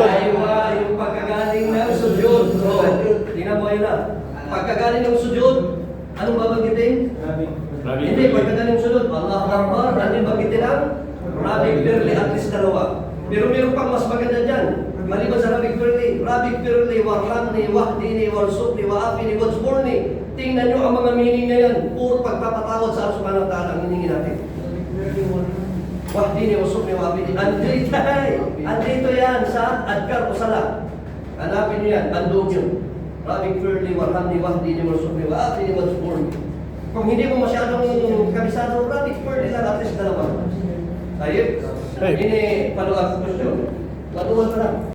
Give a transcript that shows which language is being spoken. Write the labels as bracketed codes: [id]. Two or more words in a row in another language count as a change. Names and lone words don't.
[tl] Aywa, yung pagkagaling ng sujud. So, tingnan mo yun na. Pagkagaling ng sujud, anong babanggitin? Hindi, pagkagaling ng sujud, [ar] الله أكبر, [tl] ano yung banggitin ang? [ar] رب اغفرلي, [tl] at least dalawa. Pero meron pang mas maganda dyan. Maliban sa [ar] رب اغفرلي وارحمني واهدني وارزقني وعافني واجبرني. [tl] Tingnan nyo ang mga meaning na yan. Puro pagpapatawad sa [ar] الله سبحانه وتعالى [tl] ang hiningi natin. [ar] واهدني وارزقني وعافني. [tl] Andito yan sa adkar o sala. Hanapin nyo yan, andun yun. [ar] رب اغفرلي وارحمني واهدني وارزقني وعافني واجبرني. [tl] Kung hindi mo masyadong kabisado, [ar] رب اغفرلي [tl] lang, at least dalawa. Ayun. Ini [en] follow-up question. [tl] Patuwan pa lang.